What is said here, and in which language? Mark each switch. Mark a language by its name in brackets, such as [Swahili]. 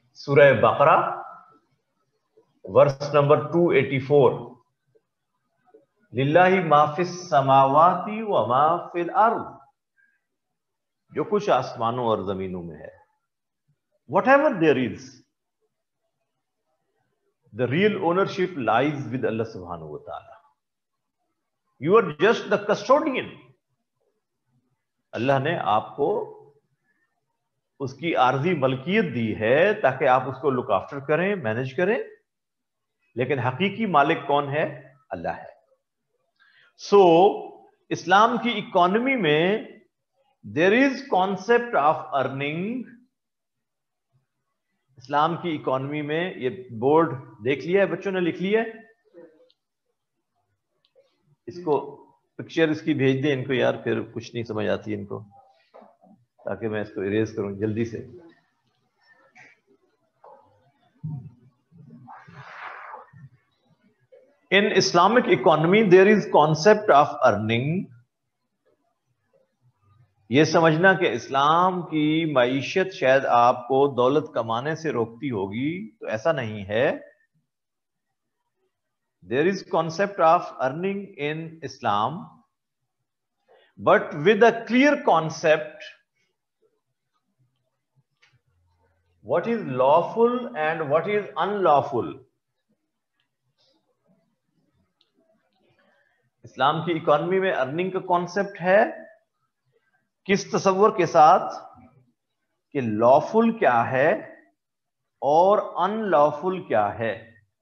[Urdu] سورہ بقرہ verse number [Arabic] 284 للہ ما فی السماوات و ما فی الارض. [Urdu] جو کچھ آسمانوں اور زمینوں میں ہے، [English] Whatever there is, the real ownership lies with Allah subhanahu wa ta'ala. You are just the custodian. [Urdu] اللہ نے آپ کو اس کی عارضی ملکیت دی ہے تاکہ آپ اس کو لک آفٹر کریں، مینج کریں، لیکن حقیقی مالک کون ہے؟ اللہ ہے. سو اسلام کی اکانومی میں [English] There is concept of earning. [Urdu] اسلام کی اکانومی میں یہ بورڈ دیکھ لیا ہے بچوں نے، لکھ لیا ہے اس کو، پکچر اس کی بھیج دیں ان کو یار، پھر کچھ نہیں سمجھ آتی ان کو، تاکہ میں اس کو اریز کروں جلدی سے. [English] In Islamic economy there is concept of earning. [Urdu] یہ سمجھنا کہ اسلام کی معیشت شاید آپ کو دولت کمانے سے روکتی ہوگی، تو ایسا نہیں ہے. [English] There is concept of earning in Islam, but with a clear concept what is lawful and what is unlawful. [Urdu] اسلام کی اکانومی میں ارننگ کا کانسیپٹ ہے کس تصور کے ساتھ کہ لافل کیا ہے اور ان لافل کیا ہے.